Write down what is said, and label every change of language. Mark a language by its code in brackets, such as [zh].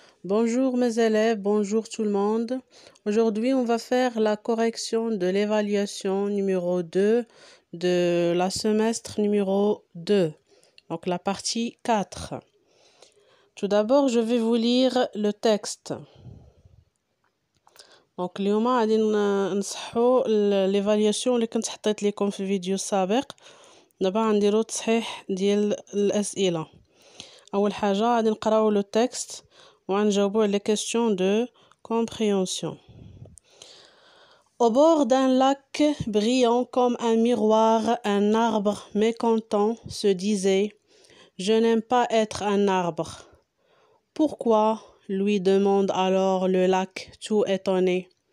[fr] Bonjour mes élèves, bonjour tout le monde. Aujourd'hui, on va faire la correction de l'évaluation numéro 2 de la semestre numéro 2, donc la partie 4. Tout d'abord, je vais vous lire le texte. [ar] Donc اليوم غادي نصحوا l'évaluation اللي كنت حطيت لكم في الفيديو السابق. دابا غنديرو تصحيح ديال الأسئلة. أول حاجة غادي نقراو لو تكست وغنجاوبو على [fr] les questions de compréhension. Au bord d'un lac brillant comme un miroir, un arbre mécontent se disait « Je n'aime pas être un arbre. » Pourquoi ? Lui demande alors le lac tout étonné.